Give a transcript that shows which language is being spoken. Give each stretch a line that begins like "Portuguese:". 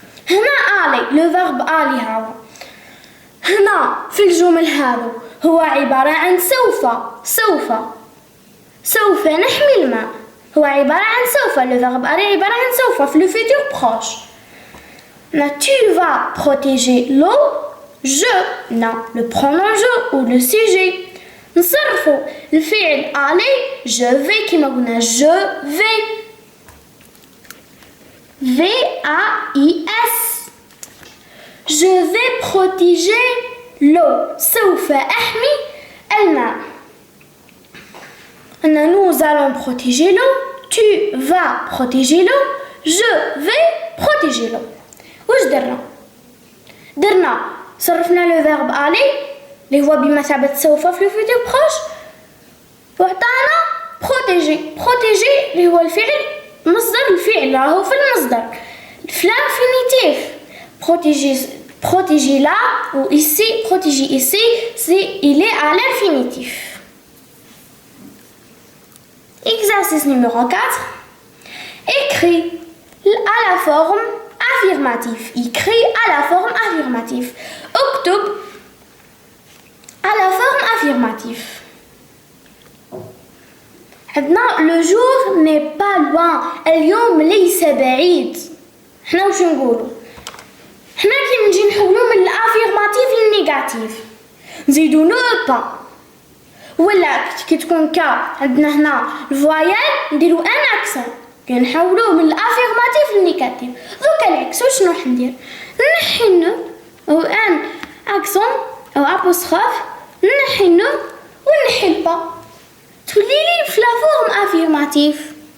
Arabic: هنا آلي لو فيرب آلي هذا هنا في الجمل هذا هو عبارة عن سوف نحمي الماء. هو عبارة عن سوف. لو فيرب آلي عبارة عن سوف في لو فيتور بروش.
French: Tu vas protéger l'eau. Je, non, le pronom je ou le sujet.
Arabic: نصرفوا الفعل
French: aller je vais
Arabic: كما قلنا
French: je vais. V-A-I-S. Je vais protéger l'eau.
Arabic: سوف أحمي الماء.
French: Nous allons protéger l'eau. Tu vas protéger l'eau. Je vais protéger l'eau.
Arabic: واش درنا صرفنا لو فيرب aller اللي هو بمثابة سوف في الفيتور بروش وعطانا بروتيجي اللي هو الفعل مصدر الفعل راهو في المصدر في l'infinitif.
French: protéger là ou ici protéger ici c'est il est à l'infinitif. Exercice numéro 4. Écrit à la forme affirmatif. Écrit à la forme affirmative. Octobre à la forme affirmative. Maintenant, le jour n'est pas loin.
Arabic: اليوم ليس بعيد. حنا واش نقولوا؟ حنا كي نجي نحولوا من الافيرماتيف للنيجاتيف نزيدوا نو با. ولا كي تكون كا عندنا هنا الفوايال نديروا ان اكسون. كي نحولوه من الافيرماتيف للنيجاتيف دوكا العكس واش نروح ندير؟ نحي نو او ان اكسون او ابوستروف نحي نو ونحي البا تولي لي في لا فورم افيرماتيف.